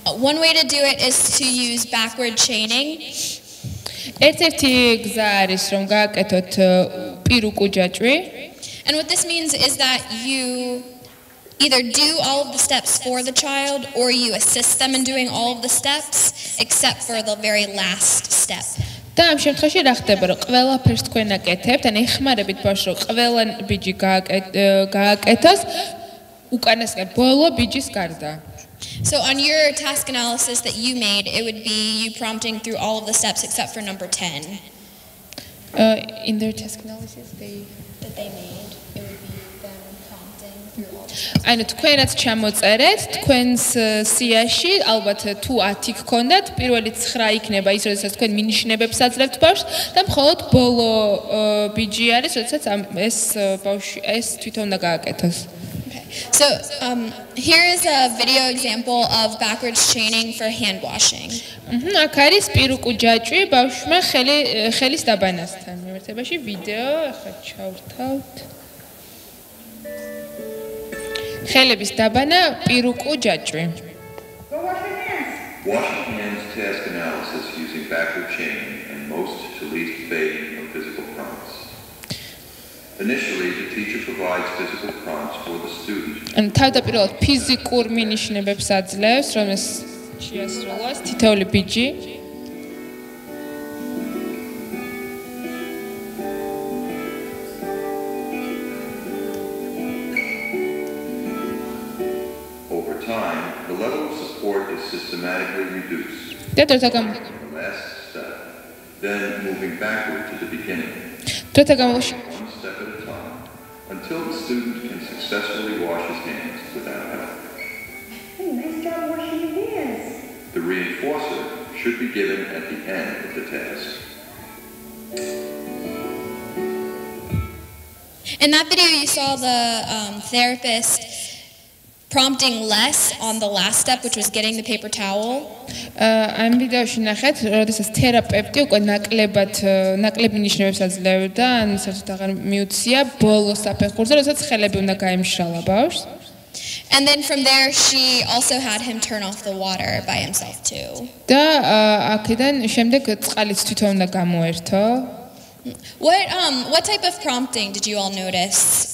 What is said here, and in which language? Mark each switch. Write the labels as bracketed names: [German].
[English] One way to do it is to use backward chaining. [Georgian] ერთ-ერთი გზა არის რომ გააკეთოთ პირუკუ ჯაჭვი. [English] And what this means is that you either do all of the steps for the child or you assist them in doing all of the steps except for the very last step. [Georgian] და ამ შემთხვევაში რა ხდება რომ ყველაფერს თქვენ აკეთებთ, ან ეხმარებით ბავშვს რომ ყველა ბიჯი გააკეთოს უკანასკნელ ბოლო ბიჯის გარდა. [English] So on your task analysis that you made, it would be you prompting through all of the steps except for number 10. In their task analysis that they made, it would be them prompting through all the steps. [Georgian] ანუ თქვენაც ჩამოწერეთ თქვენს სიაში ალბათ თუ 10 გქონდათ, პირველი 9 იქნება ის, როდესაც თქვენ მინიშნებებს აძლევთ ბავშვს და მხოლოდ ბოლო ბიჯი არის, როდესაც ეს ბავშვი ეს თვითონ უნდა გააკეთოს. [English] So here is a video example of backwards chaining for hand washing. [Georgian] აქ არის პირუკუ ჯაჭვი ბავშვმა ხელის დაბანასთან. მიმართებაში ვიდეო ახლა ჩავრთავთ. ხელების დაბანა პირუკუ ჯაჭვი. [English] Washing hands task analysis using backward chaining and most to least fading of physical prompts. Initially, the teacher provides physical prompts for the student. And [Georgian] თავდაპირველად ფიზიკურ მინიშნებებს აძლევს, რომ ეს შეასრულოს თითოეული ბიჯი. [English] Over time, the level of support is systematically reduced. The last step, then moving backward to the beginning. One step at a time, until the student can successfully wash his hands without help. Hey, nice job washing your hands. The reinforcer should be given at the end of the task. In that video, you saw the therapist prompting less on the last step, which was getting the paper towel. [Georgian] ამ ვიდეოში ნახეთ, როდესაც თერაპევტი უკვე ნაკლებ ნიშნებებს აძლევდა, ან საერთოდ აღარ მიუცია ბოლო საფეხურზე, როდესაც ხელები უნდა გაემშრალა ბავშვს. [English] And then from there, she also had him turn off the water by himself too. [Georgian] და აქედან შემდეგ წყალიც თვითონ უნდა გამოერთო. [English] What type of prompting did you all notice?